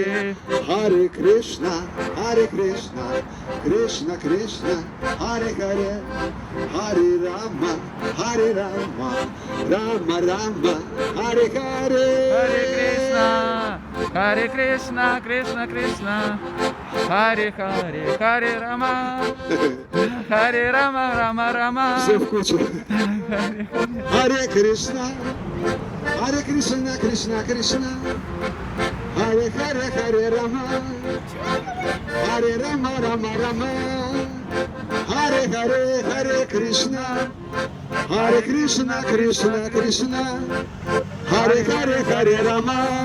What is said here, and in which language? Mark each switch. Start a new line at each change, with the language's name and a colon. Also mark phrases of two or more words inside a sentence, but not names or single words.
Sanskrit: हरे कृष्ण, कृष्ण कृष्ण, हरे हरे, हरे राम, राम राम, हरे हरे. हरे कृष्ण, कृष्ण, हरे हरे, हरे राम, राम राम.
Russian: Все в кучу.
Sanskrit: हरे कृष्ण, कृष्ण कृष्ण, हरे हरे, हरे राम, राम राम, हरे हरे, हरे कृष्ण, कृष्ण कृष्ण, हरे हरे, हरे राम,